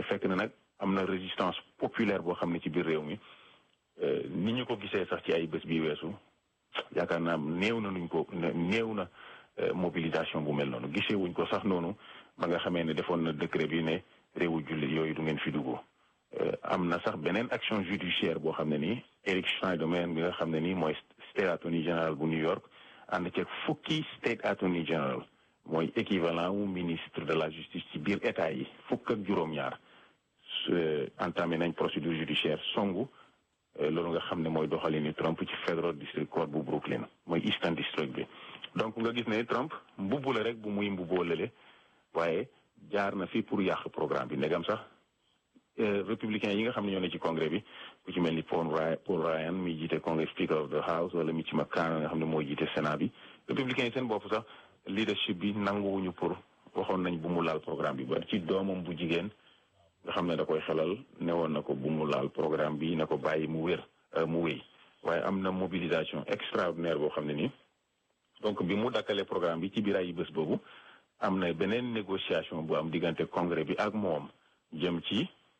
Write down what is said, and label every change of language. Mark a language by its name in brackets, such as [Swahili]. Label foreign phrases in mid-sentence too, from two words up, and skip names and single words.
[Wolof] fekk na nag am na [French] résistance populaire [Wolof] boo xam ne ci biir réew mi ni ñu ko gisee sax ci ay bés bi weesu yaakaar naa néew na mobilisation bu mel noonu gisee wuñ ko sax noonu ba nga xamee ne defoon na décret bi ne réewu jullit yooyu du ngeen fi dugg am na sax beneen [French] action judiciaire [Wolof] boo xam ne nii Eric Schneiderman bi nga xam ne nii mooy [English] state attorney general [Wolof] bu New York ànd ceeg fukki [English] state attorney general [Wolof] mooy équivalent wu [French] ministre de la justice [Wolof] ci biir état yi fukk ak juróom-ñaar entamé nañ [French] procédure judiciaire [Wolof] songu loolu nga xam ne mooy doxalini Trump ci Federal District Court bu Brooklyn mooy Eastern District bi donc nga gis ne Trump mbubbu la rek bu muy mbubboo lële waaye jaar na fi pour yàq programme bi ndegam sax républicains yi nga xam ne ñoo ne ci congrès bi ku ci mel ni Paul Ryan mi jiite congrès [English] speaker of the house [Wolof] wala Mitch McConnell nga xam ne moo jiite sénat bi républicains yi seen bopp sax leadership bi nanguwuñu pour waxoon nañ bu mu laal programme bi ba ci doomam bu jigéen nga xam ne da koy xelal newoon na ko bu mu laal programme bi na ko bàyyi mu wéy waaye am na [French] mobilisation extraordinaire [Wolof] boo xam ne nii donc bi mu dakkalee programme bi ci biir ay bés boobu am na beneen négociation bu am diggante congrès bi ak moom jëm ci